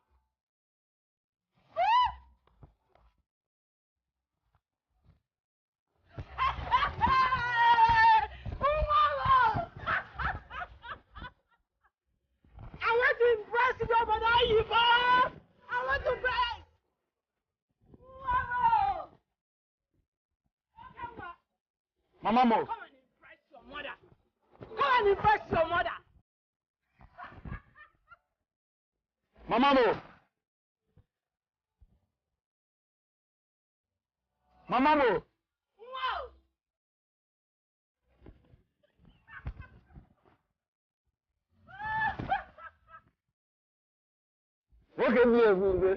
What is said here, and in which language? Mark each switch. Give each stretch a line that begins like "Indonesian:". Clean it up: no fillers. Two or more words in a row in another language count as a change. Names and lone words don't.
English: I want to impress your mother, Ivo! I want to impress!
Filipino: Mama mo!
English: Come and impress your mother! Come and impress your mother!
Filipino: Mama mo! Mama mo!
English: What can you do?